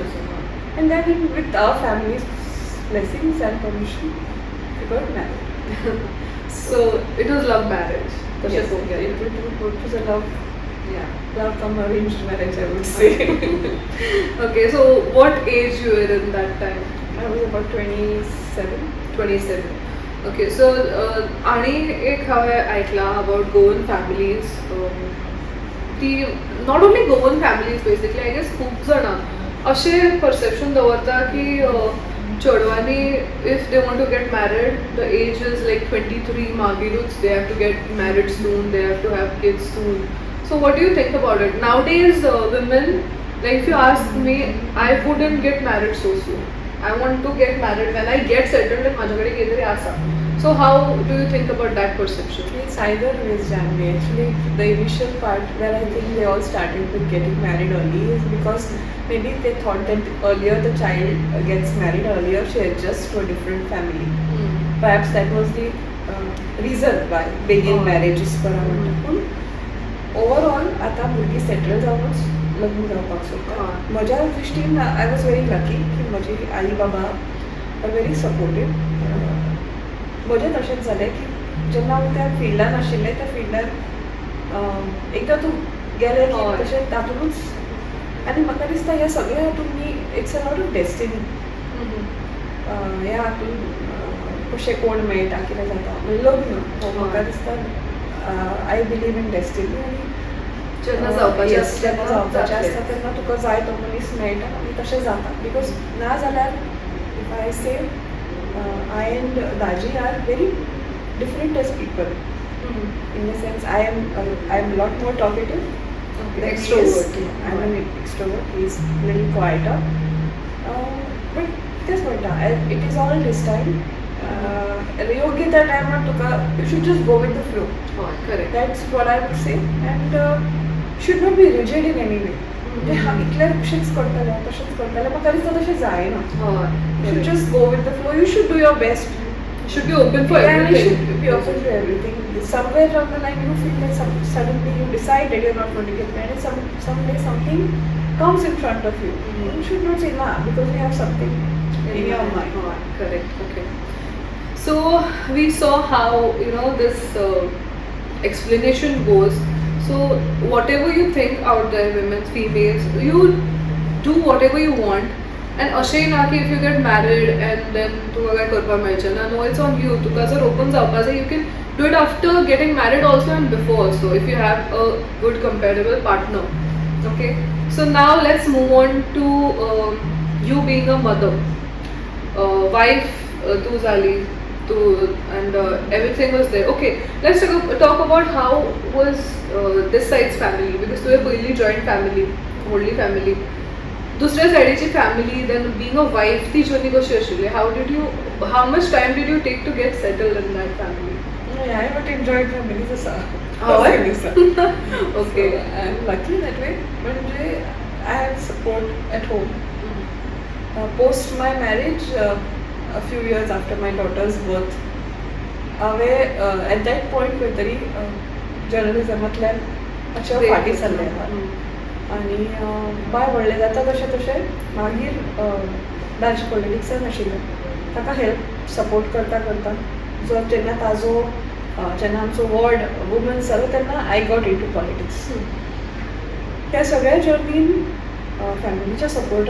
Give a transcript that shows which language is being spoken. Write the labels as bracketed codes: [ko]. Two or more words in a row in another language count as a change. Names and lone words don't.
[en] and then with our family's blessings and permission, we got married. So it was love marriage. Yes, Okay. it was a love Yeah. come arranged marriage, I would say. Okay. So what age you were in that time? I was about 27. 27. Okay, so [kok] आणि एक हांवें ऐकलां [en] about Goan families. ती not only Goan families basically I guess [kok] खूब जाणां अशें परसेप्शन दवरता की चेडवांनी [en] if they want to get married the age is like 23 मागीरूच they have to get married soon they have to have kids soon so what do you think about it nowadays women like if you ask me I wouldn't get married so soon I want to get married when I get settled and [kok] माझ्याकडे कितीतरी आसा. [en] So how do you think about that perception? It's either ways, Janvi. Actually, the initial part where I think they all started with getting married early is because maybe they thought that earlier the child gets married earlier, she adjusts to a different family. Perhaps that was the reason why begin marriages for a [kok] पण overall आता भुरगीं सेटल जावनच लग्न जावपाक सोदता. म्हज्या दृश्टीन [en] I was very lucky [kok] की म्हजी आई बाबा [en] are very supportive. [kok] म्हजें तशेंच जालें की जेन्ना हांव त्या फिल्डान आशिल्लें त्या फिल्डान एकदां तूं गेलें की तशें तातूंतच आनी म्हाका दिसता ह्या सगळ्या हातूंत न्ही [en] it's a lot of destiny. [kok] ह्या हातूंत कशें कोण मेळटा कितें जाता म्हणजे लग्न म्हाका दिसता [en] I believe in destiny [kok] आनी जेन्ना जावपाचें जेन्ना जावपाचें आसता तेन्ना तुका जाय तो मनीस मेळटा आनी तशें जाता बिकॉज ना जाल्यार [en] if I say I and Daji are very different age people in the sense I am lot more talkative extrovert. I am an extrovert. He is a little quieter. बट [kok] तेच म्हणटा [en] it is all this time [kok] योग्य त्या टायमार तुका [en] you should just go with the flow [kok] हय करेक्ट [en] that's what I would say and should not be rigid in any way [kok] म्हणजे हांव इतलें अशेंच करतलें तशेंच करतलें म्हाका दिसता तशें जायना [en] you should [kok] हय [en] just go with the flow you should do your best should be open for and you everything. should be open to everything. Somewhere down the line, you feel that suddenly you decide that you're not going to get married. Someday something comes in front of you. You should not say nah because you have something in your mind. Correct. Okay. So we saw how this explanation goes. So whatever you think out there, women, females, you do whatever you want. And [kok] अशेंय ना की [en] if you get married and then [kok] तुका काय करपाक मेळचें ना [en] no it's on you [kok] तुका जर ओपन जावपा जाय [en] यू can do it after getting married also and before also if you have a good compatible partner okay so now let's move on to you being a mother wife [kok] तू जाली तू [en] and everything was there okay let's talk about how was this side's family because [kok] तुवें पयली [en] joint family [kok] व्हडली फॅमिली दुसऱ्या सायडीची फॅमिली [en] then being a wife [kok] ती जर्नी कशी आशिल्ली [en] how much time did you take to get settled in that family [kok] हांवें [en] but enjoyed families [kok] आसा [en] ओके I am lucky that way म्हणजे I have support at home post my marriage a few years after my daughter's birth हांवें at that point [kok] खंय तरी जर्नलिजमांतल्यान अशें फाटीं सरलें आनी बाय व्हडलें जाता तशें तशें मागीर दारची पॉलिटिक्सान आशिल्लें ताका हेल्प सपोर्ट करता करता जो जेन्ना ताजो जेन्ना आमचो [en] ward women's [kok] जालो तेन्ना [en] I got into politics [kok] त्या सगळ्या जर्नीन फॅमिलीच्या सपोर्टा